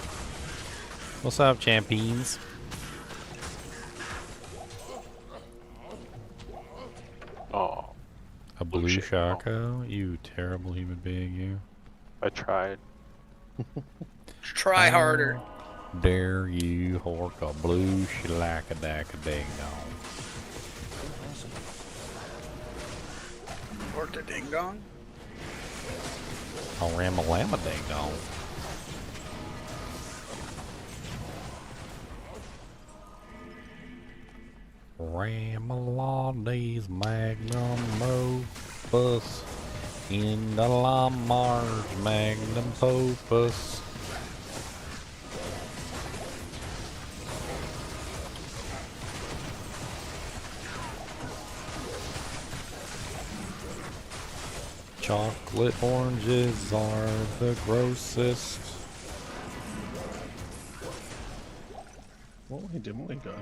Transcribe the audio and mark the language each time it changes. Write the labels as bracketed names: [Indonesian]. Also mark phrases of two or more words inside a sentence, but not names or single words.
[English] What's up, champions? Oh. A blue Shaco? You terrible human being, you. I tried. Try harder. Dare you hork a blue shilaka-daka-ding dong. Horked a ding dong? A ram-a-llama ding dong. Ram-a-la-days magnum opus in the Lamar's magnum opus. Chocolate oranges are the grossest. What way didn't we go?